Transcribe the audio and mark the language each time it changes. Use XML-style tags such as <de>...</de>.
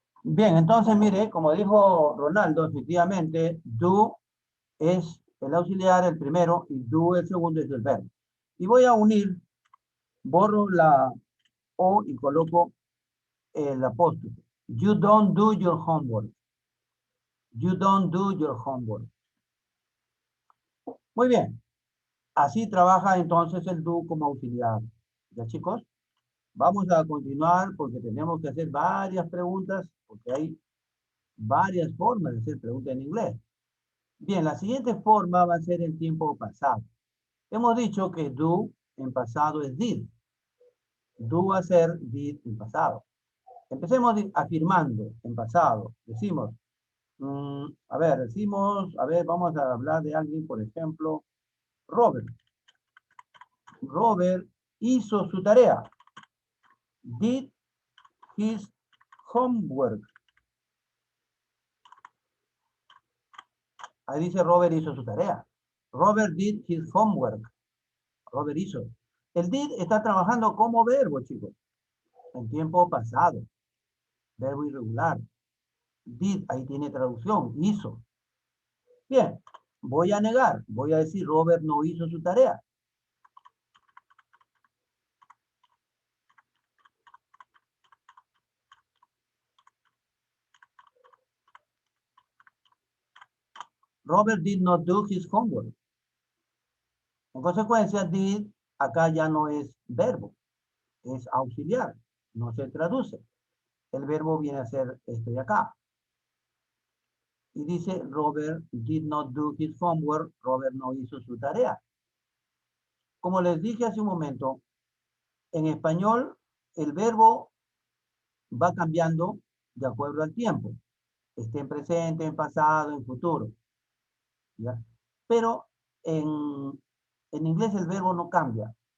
<es>Bien, entonces mire, como dijo Ronaldo, efectivamente, do es el auxiliar, el primero, y do el segundo es el verbo. Y voy a unir, borro la O y coloco el apóstrofe.</es> <en>You don't do your homework. You don't do your homework.</en> <es>Muy bien. Así trabaja entonces el do como auxiliar. ¿Ya, chicos? Vamos a continuar porque tenemos que hacer varias preguntas, porque hay varias formas de hacer preguntas en inglés. Bien, la siguiente forma va a ser en tiempo pasado. Hemos dicho que do en pasado es did. Do hacer, did en pasado. Empecemos afirmando en pasado. Decimos, a ver, vamos a hablar de alguien, por ejemplo, Robert. Robert hizo su tarea.</es> <en>Did his homework.</en> <es>Ahí dice Robert hizo su tarea.</es> <en>Robert did his homework.</en> <es>Robert hizo. El did está trabajando como verbo, chicos. En tiempo pasado. Verbo irregular. Did, ahí tiene traducción. Hizo. Bien. Voy a negar. Voy a decir Robert no hizo su tarea.</es> <en>Robert did not do his homework.</en> <es>En consecuencia, did acá ya no es verbo. Es auxiliar. No se traduce. El verbo viene a ser este de acá. Y dice,</es> <en>Robert did not do his homework.</en> <es>Robert no hizo su tarea. Como les dije hace un momento, en español el verbo va cambiando de acuerdo al tiempo. Esté en presente, en pasado, en futuro. ¿Ya? Pero en inglés el verbo no cambia.</es>